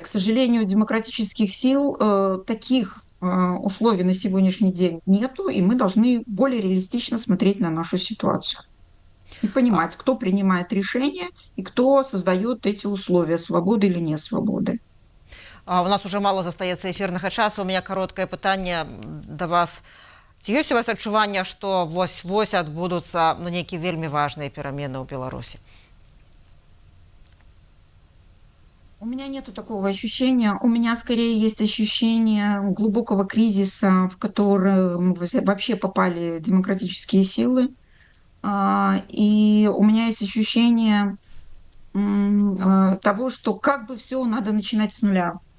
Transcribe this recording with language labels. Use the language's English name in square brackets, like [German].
[Russian] К сожалению, у демократических сил таких условий на сегодняшний день нету, и мы должны более реалистично смотреть на нашу ситуацию и понимать, кто принимает решения и кто создает эти условия, свободы или не свободы. [Belarusian] У нас уже мало застаецца эфірнага часу. [Russian] У меня [Belarusian] кароткае пытанне да вас. Ці ёсць у вас адчуванне, што вось адбудуцца нейкія вельмі важныя перамены ў Беларусі? [Russian] У меня нету такого ощущения. У меня скорее есть ощущение глубокого кризиса, в который вообще попали демократические силы. И у меня есть ощущение того, что как бы все надо начинать с нуля.